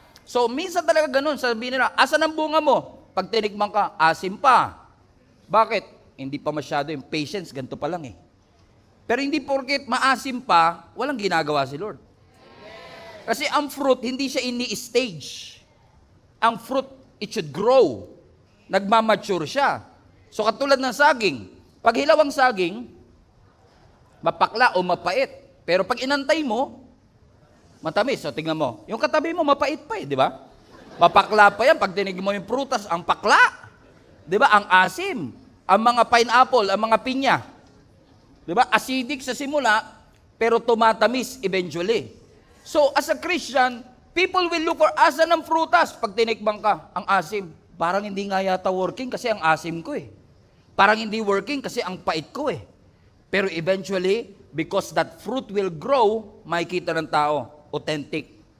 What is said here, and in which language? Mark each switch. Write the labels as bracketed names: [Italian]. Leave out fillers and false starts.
[Filipino] So, minsan talaga ganun. Sabihin nila, asan ang bunga mo? Pag tinikman ka, asim pa. Bakit? Hindi pa masyado yung patience, ganito pa lang eh. Pero hindi porket maasim pa, walang ginagawa si Lord. Kasi ang fruit, hindi siya ini-stage. Ang [English] fruit, it should grow. [Filipino] Nagmamature siya. So katulad ng saging, pag hilaw ang saging, mapakla o mapait. Pero pag inantay mo, matamis. So tingnan mo, yung katabi mo, mapait pa eh, di ba? Mapakla pa yan. Pag tinig mo yung prutas, ang pakla. Di ba? Ang asim. Ang mga pineapple, ang mga pinya. Di ba? Acidic sa simula, pero tumatamis eventually. [English] So, as a Christian, people will look for [Filipino] asan ng prutas. Pag tinikbang ka, ang asim. Parang hindi nga yata working kasi ang asim ko eh. Parang hindi working kasi ang pait ko eh. Pero [English] eventually, because that fruit will grow, [Filipino] makikita ng tao, [English] authentic.